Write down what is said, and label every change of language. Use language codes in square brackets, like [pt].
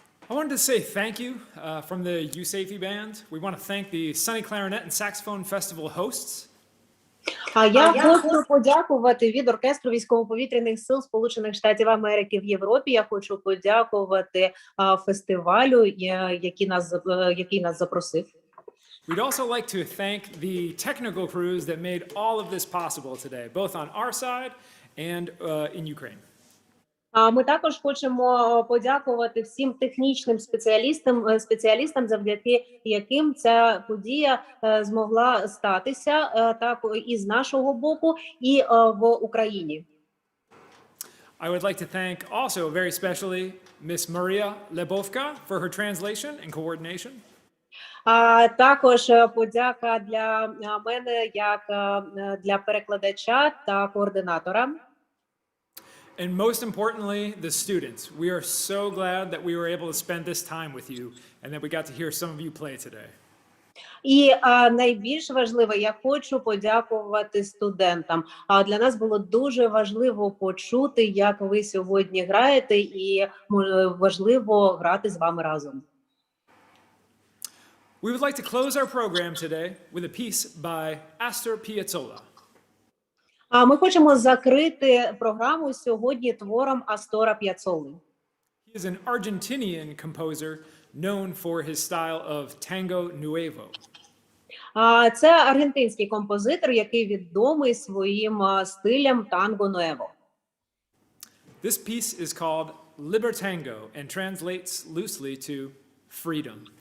[en] I wanted to say thank you from the USAFE band. We want to thank the Sunny Clarinet and Saxophone Festival hosts. [uk] Я хочу подякувати від оркестру військово-повітряних сил Сполучених Штатів Америки в Європі. Я хочу подякувати фестивалю, який нас запросив. [en] We'd also like to thank the technical crews that made all of this possible today, both on our side and in Ukraine. [uk] Ми також хочемо подякувати всім технічним спеціалістам, завдяки яким ця подія змогла статися так і з нашого боку, і в Україні. [en] I would like to thank also very specially Miss Maria Lebovka for her translation and coordination. [uk] Також подяка для мене як для перекладача та координатора. [en] And most importantly, the students. We are so glad that we were able to spend this time with you and that we got to hear some of you play today. [uk] І найбільш важливо, я хочу подякувати студентам. Для нас було дуже важливо почути, як ви сьогодні граєте, і важливо грати з вами разом. [en] We would like to close our program today with a piece by Astor Piazzolla. [uk] Ми хочемо закрити програму сьогодні твором Астора П'яццоли. [en] He is an Argentinian composer known for his style of tango nuevo. [uk] Це аргентинський композитор, який відомий своїм стилем танго нуево. [en] This piece is called Libertango and translates loosely to freedom.